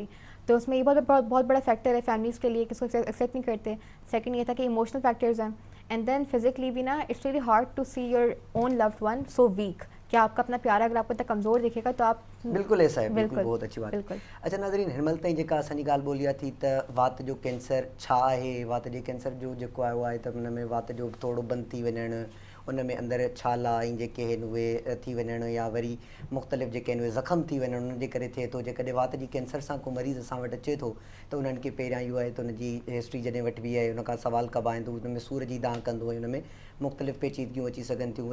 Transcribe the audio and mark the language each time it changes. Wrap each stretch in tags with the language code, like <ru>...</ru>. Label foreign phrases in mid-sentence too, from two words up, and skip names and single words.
<ur>تو اس میں یہ بہت بڑا فیکٹر ہے فیملیز کے لیے کہ اس کو ایکسیپٹ نہیں کرتے. سیکنڈ یہ تھا کہ</ur> <en>emotional factors</en> <ur>ہیں,</ur> <en>and then physically</en> <ur>بھی نا</ur> <en>it's really hard to see your own loved one so weak,</en> <ur>کہ آپ کا اپنا پیارا اگر آپ کو اتنا کمزور دکھے گا تو آپ بالکل ایسا ہے, بالکل بہت اچھی بات ہے.</ur> <sd>اچھا ناظرین, ہرمل تائیں जेका असांजी ॻाल्हि ॿोली थी त वात जो कैंसर छा आहे, वात जे कैंसर जो जेको आयो आहे त हुन में वात जो थोरो बंदि थी वञणु, उन में अंदरि छाला ऐं जेके आहिनि उहे थी वञणु, या वरी मुख़्तलिफ़ जेके आहिनि उहे ज़ख़म थी वञणु, उन जे करे थिए थो. जेकॾहिं वात जी कैंसर सां को मरीज़ असां वटि अचे थो त उन्हनि खे पहिरियां इहो आहे त उनजी हिस्ट्री जॾहिं वठिबी आहे, उन खां सवाल कबा आहिनि, त उन में सूर जी दांह कंदो, ऐं उन में मुख़्तलिफ़ पेचीदगियूं अची सघनि थियूं.</sd>